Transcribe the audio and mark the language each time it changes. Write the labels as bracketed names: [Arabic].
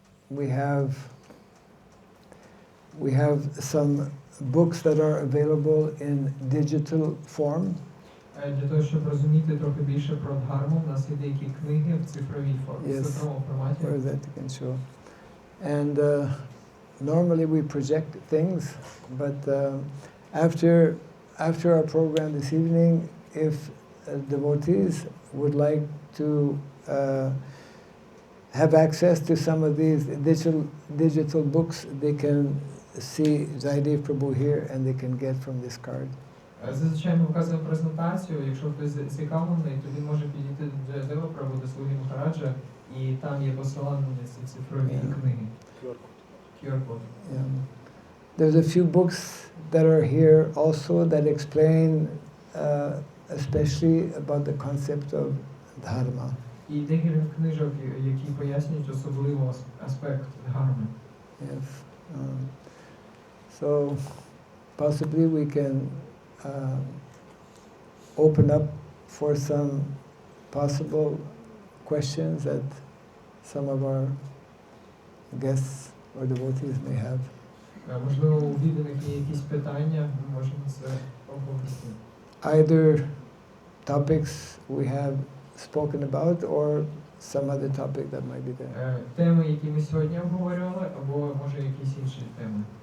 [English] We have some books that are available in digital form. [Ukrainian] Для того, щоб розуміти трохи більше про Дхарму, у нас є деякі книги в цифровій формі, в цифровому форматі. [English] Where is that you can show? And normally we project things, but after our program this evening, if devotees would like to have access to some of these digital books, they can see Jaidev Prabhu here and they can get from this card. [Ukrainian] Зазвичай ми показуємо презентацію, якщо хтось зацікавлений, то він може підійти до Джайдева Прабhu, до Слуги Махараджа, і там є посилання на ці цифрові книги. QR-код. [English] There's a few books that are here also that explain especially about the concept of Dharma. [Ukrainian] І декілька книжок, які пояснюють особливо аспект Дхарми. [English] Yes. So possibly we can open up for some possible questions that some of our guests or devotees may have. [Ukrainian] Можливо, у відданих є якісь питання, ми можемо це обговорити. [English] Either topics we have spoken about or some other topic that might be there. [Ukrainian] Теми, які ми сьогодні обговорювали, або може якісь інші теми.